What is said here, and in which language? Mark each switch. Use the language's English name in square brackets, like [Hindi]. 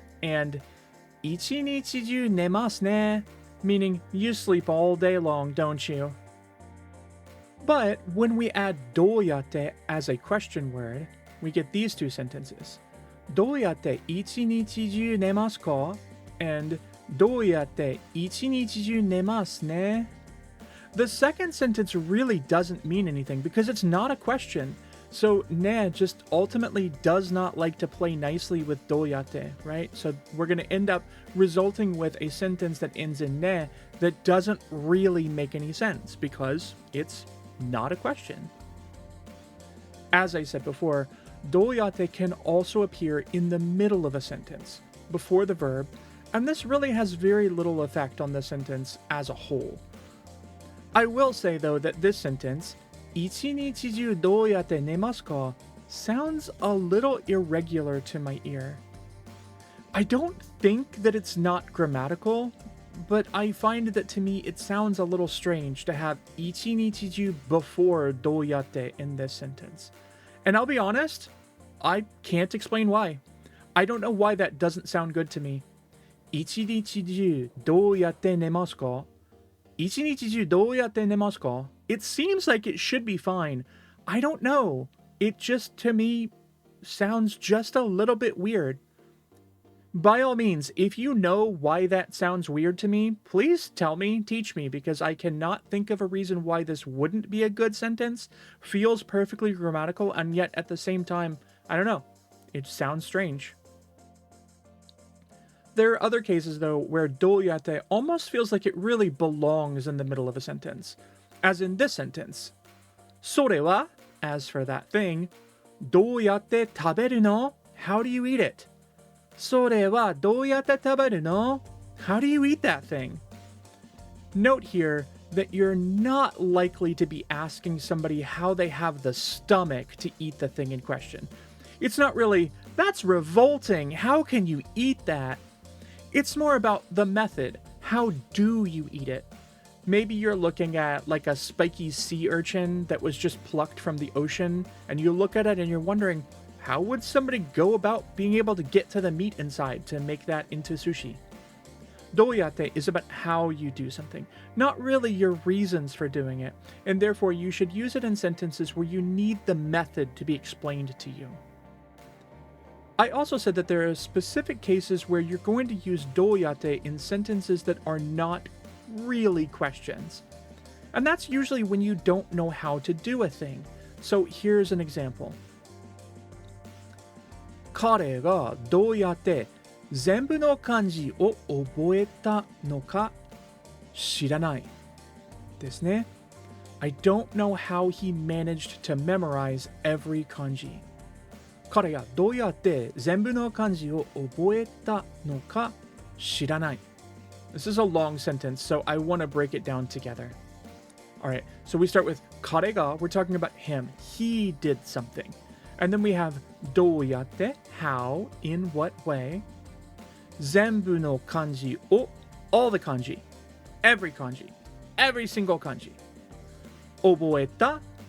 [English] And [Japanese] 一日中寝ますね? [English] Meaning, you sleep all day long, don't you? But when we add Douyatte as a question word, we get these two sentences. [Japanese] どうやって一日中寝ますか? [English] And [Japanese] どうやって一日中寝ますね? [English] The second sentence really doesn't mean anything because it's not a question. So ne just ultimately does not like to play nicely with Douyatte, right? So we're going to end up resulting with a sentence that ends in ne that doesn't really make any sense because it's not a question. As I said before, Douyatte can also appear in the middle of a sentence, before the verb, and this really has very little effect on the sentence as a whole. I will say though that this sentence, [Japanese] 一日中どうやって寝ますか? [English] sounds a little irregular to my ear. I don't think that it's not grammatical, but I find that to me it sounds a little strange to have 一日中 before どうやって in this sentence. And I'll be honest, I can't explain why. I don't know why that doesn't sound good to me. [Japanese] 一日中どうやって寝ますか?一日中どうやって寝ますか? [English] It seems like it should be fine. I don't know. It just, to me, sounds just a little bit weird. By all means, if you know why that sounds weird to me, please tell me, teach me, because I cannot think of a reason why this wouldn't be a good sentence, feels perfectly grammatical, and yet at the same time, I don't know, it sounds strange. There are other cases, though, where Douyatte almost feels like it really belongs in the middle of a sentence. As in this sentence. [Japanese] それは, [English] as for that thing, [Japanese] どうやって食べるの? [English] How do you eat it? [Japanese] それはどうやって食べるの? [English] How do you eat that thing? Note here that you're not likely to be asking somebody how they have the stomach to eat the thing in question. It's not really, that's revolting, how can you eat that? It's more about the method. How do you eat it? Maybe you're looking at like a spiky sea urchin that was just plucked from the ocean, and you look at it and you're wondering, how would somebody go about being able to get to the meat inside to make that into sushi? Douyatte is about how you do something, not really your reasons for doing it, and therefore you should use it in sentences where you need the method to be explained to you. I also said that there are specific cases where you're going to use Douyatte in sentences that are not really questions. And that's usually when you don't know how to do a thing. So here's an example. [Japanese] 彼がどうやって全部の漢字を覚えたのか知らないですね。 [English] I don't know how he managed to memorize every kanji. [Japanese] 彼がどうやって全部の漢字を覚えたのか知らない。 [English] This is a long sentence, so I want to break it down together. Alright, so we start with 彼が, we're talking about him. He did something. And then we have どうやって, how, in what way. [Japanese] 全部の漢字を, [English] all the kanji. Every kanji. Every single kanji. [Japanese] 覚えた,